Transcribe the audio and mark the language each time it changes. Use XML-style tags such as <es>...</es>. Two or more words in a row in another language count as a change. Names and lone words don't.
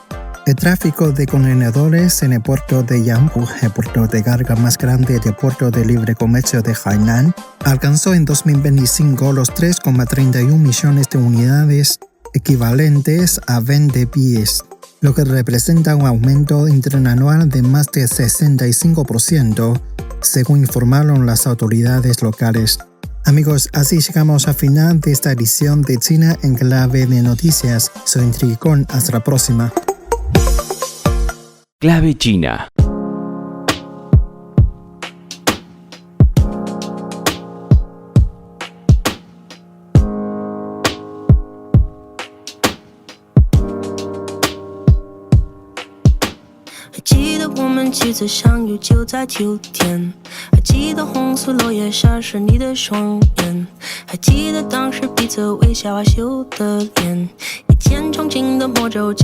<es>El tráfico de contenedores en el puerto de Yanbu, el puerto de carga más grande del puerto de libre comercio de Hainan, alcanzó en 2025 los 3,31 millones de unidades, equivalentes a 20 pies, lo que representa un aumento interanual de más de 65%, según informaron las autoridades locales. Amigos, así llegamos al final de esta edición de China en Clave de Noticias. Soy Enrique Con, hasta la próxima. Clave China.</es> <zh>几次相遇就在秋天，还记得红色落叶闪烁你的双眼，还记得当时彼此微笑害羞的脸，一天憧憬的魔咒</zh>